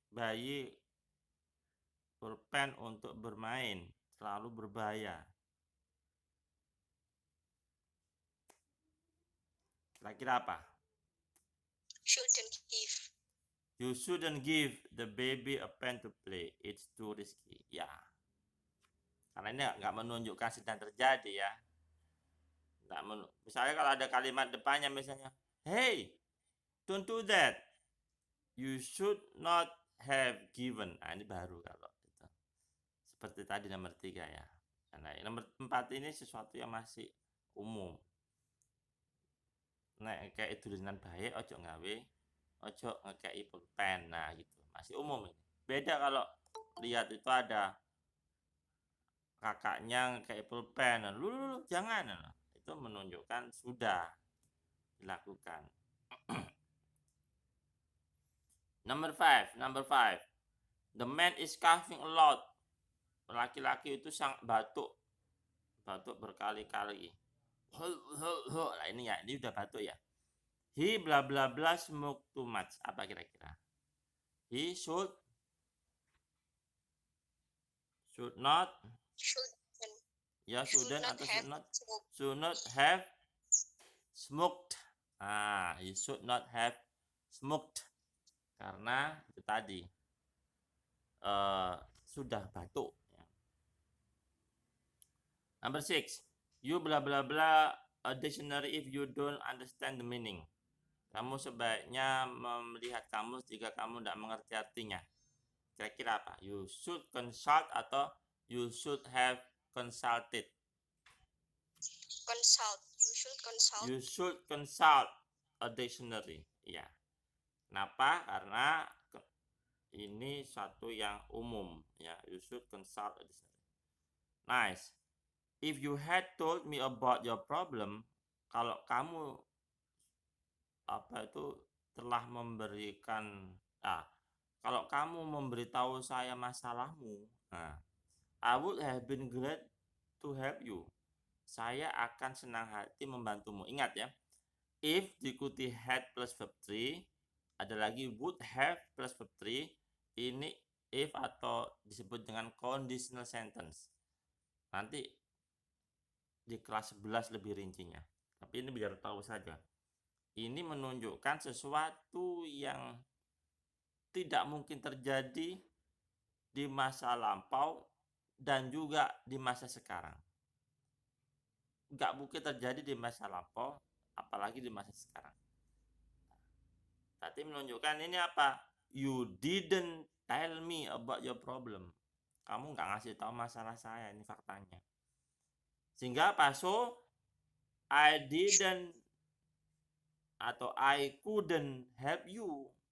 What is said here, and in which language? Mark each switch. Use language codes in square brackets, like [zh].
[id] bayi pulpen untuk bermain, terlalu berbahaya. Kira-kira apa? [en] Shouldn't give. You shouldn't give the baby a pen to play. It's too risky. Ya. [id] Karena ini nggak menunjukkan sedang terjadi ya. Misalnya kalau ada kalimat depannya misalnya, [en] hey, don't do that. You should not have given. [id] Nah, ini baru kalau itu. Seperti tadi nomor 3 ya. Nah, nomor 4 ini sesuatu yang masih umum. Nah, kayak tulisan baik, [jv] ojo ngawe, ojo ngekei pulpen. [id] Nah, gitu. Masih umum ini. Beda kalau lihat itu ada kakaknya ngekei pulpen. Lu jangan. Nah, itu menunjukkan sudah dilakukan. [en] Number 5. The man is coughing a lot. [id] Laki-laki itu sang batuk berkali-kali. Nah, ini ya, ini udah batuk ya. [en] He bla bla bla smoke too much. [id] Apa kira-kira? [en] He should not. Ya, shouldn't atau should not have smoked. He should not have smoked. [id] Karena itu tadi sudah batuk. [en] Number 6. You bla bla bla a dictionary if you don't understand the meaning. [id] Kamu sebaiknya melihat kamus jika kamu tidak mengerti artinya. Kira-kira apa? [en] You should consult atau you should have consulted. Consult. You should consult. You should consult a dictionary. [id] Ya. Kenapa? Karena ini satu yang umum. [en] Ya, you should consult a dictionary. Nice. If you had told me about your problem, [id] kalau kamu telah memberikan, kalau kamu memberitahu saya masalahmu, [en] I would have been glad to help you. [id] Saya akan senang hati membantumu. Ingat ya, if diikuti had plus verb 3, ada lagi would have plus verb 3, ini if atau disebut dengan conditional sentence. Nanti di kelas 11 lebih rincinya. Tapi ini biar tahu saja. Ini menunjukkan sesuatu yang tidak mungkin terjadi di masa lampau dan juga di masa sekarang. Nggak mungkin terjadi di masa lampau, apalagi di masa sekarang. Berarti menunjukkan ini apa? [en] You didn't tell me about your problem. [id] Kamu nggak ngasih tahu masalah saya, ini faktanya. Sehingga apa? [en] So, I didn't atau I couldn't help you.